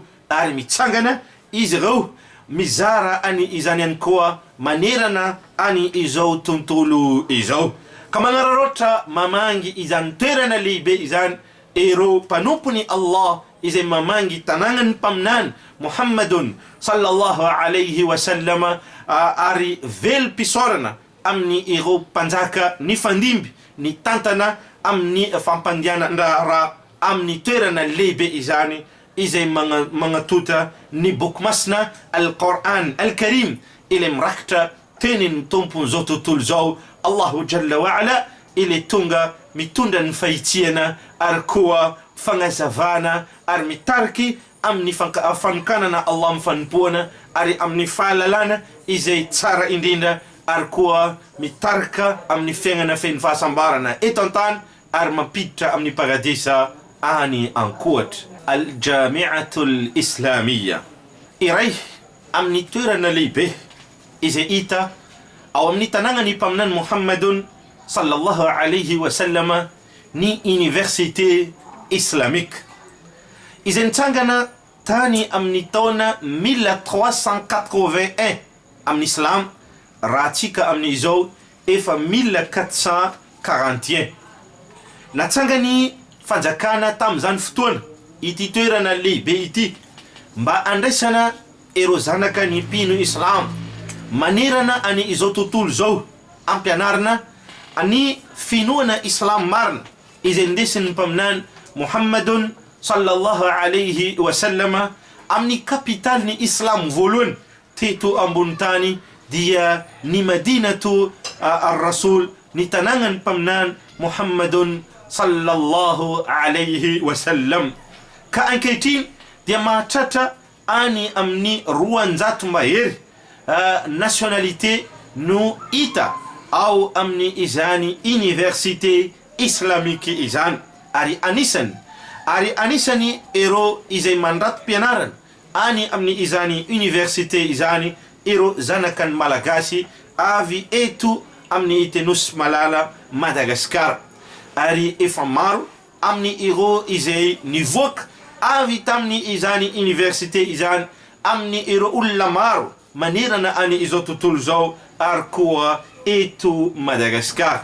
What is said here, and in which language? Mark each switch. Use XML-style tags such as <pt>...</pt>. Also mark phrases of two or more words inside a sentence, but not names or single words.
<mg>Ary mitsangana izy ireo mizara any izany ihany koa manerana any izao tontolo izao, ka magnararoatra mamangy izany toerana lehibe izany ireo mpanompony Allah izay mamangy tanagnany mpaminany Muhammadun</mg> <ar>صلى الله عليه وسلم,</ar> <mg>ary velo pisorana amin'ny ireo mpanjaka ny fandimby ny tantana amin'ny fampandiana-draharaha amin'ny toerana lehibe izany izay magnatota ny boky masina Al-Quran Al-Karim ilay mirakitra tenin'ny tompony zao tontolo zao</mg> <ar>الله جل وعلا,</ar> <mg>ilay tonga mitondra ny fahitsiana ary koa fagnazavana ary mitariky amin'ny fanokanana Allah mifanompoana ary amin'ny fahalalana izay tsara indrindra, ary koa mitarika amin'ny fiainana feno fahasambarana eto an-tany ary mampiditra amin'ny paradisa any ankoatra. Al-Jami'atul Islamiyya iray amin'ny toerana lehibe izay hita ao amin'ny tanagnany mpaminany Muhammadun</mg> <ar>صلى الله عليه وسلم</ar> <mg>ny</mg> <fr>université islamique</fr> <mg>izay nitsangana tany amin'ny taona 1381 amin'ny islam, raha tsika amin'izao efa 1441. Natsangany fanjakana tamin'izany fotoana ity toerana lehibe ity mba andraisana ireo zanaka ny mpino islam manerana any izao tontolo zao, ampianarina any finoana islam marina izay ndesin'ny mpaminany Muhammadun</mg> <ar>صلى الله عليه وسلم</ar> <mg>amin'ny kapitaly ny islam voalohany teto ambony tany dia ny Madinatu ar-Rasul, ny tanagnany mpaminany Muhammadun</mg> <ar>صلى الله عليه وسلم.</ar> <mg>Ka ankehitriny dia mahatratra any amin'ny 200 mahery nationalité no hita ao amin'ny izany université islamique izany, ary anisany ireo izay mandrato mpianarana any amin'ny izany université izany ireo zanakany malagasy avy eto amin'ny itenosy malala Madagasikara, ary efa maro amin'ny ireo izay nivoaka avy tamin'ny izany université izany amin'ny ireo olona maro manerana any izao tontolo zao ary koa eto Madagasikara.</mg>